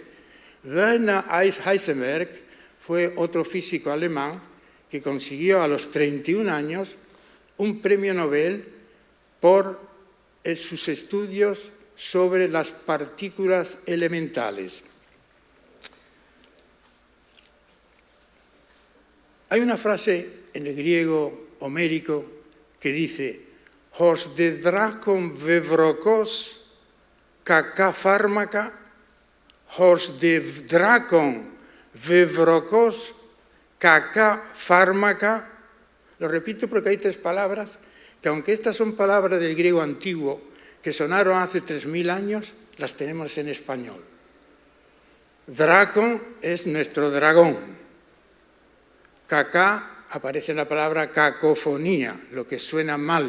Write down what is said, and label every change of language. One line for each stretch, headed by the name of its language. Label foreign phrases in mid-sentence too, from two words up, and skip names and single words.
Spanish: Werner Heisenberg fue otro físico alemán que consiguió a los 31 años un premio Nobel por sus estudios sobre las partículas elementales. Hay una frase en el griego homérico que dice:
Greek: «ὡς δὲ δράκων βεβρωκὼς κακὰ φάρμακα, ὡς δὲ δράκων βεβρωκὼς κακὰ φάρμακα».
Spanish: Lo repito porque hay 3 palabras que, aunque estas son palabras del griego antiguo que sonaron hace 3000 años, las tenemos en español. Drakon es nuestro dragón. Cacá aparece en la palabra cacofonía, lo que suena mal.